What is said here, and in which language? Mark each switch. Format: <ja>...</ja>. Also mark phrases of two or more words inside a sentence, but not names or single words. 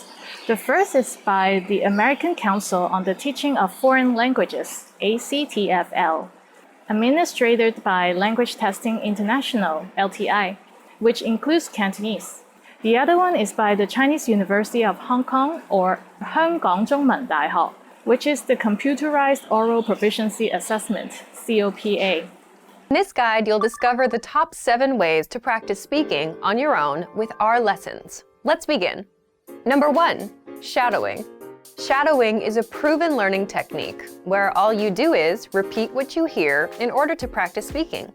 <en>The first is by the American Council on the Teaching of Foreign Languages, ACTFL, administered by Language Testing International, LTI, which includes Cantonese. The other one is by the Chinese University of Hong Kong, or 香港中文大學, which is the Computerized Oral Proficiency Assessment, COPA. In this guide, you'll discover the top 7 ways to practice speaking on your own with our lessons. Let's begin. Number 1, shadowing. Shadowing is a proven learning technique where all you do is repeat what you hear in order to practice speaking.</en>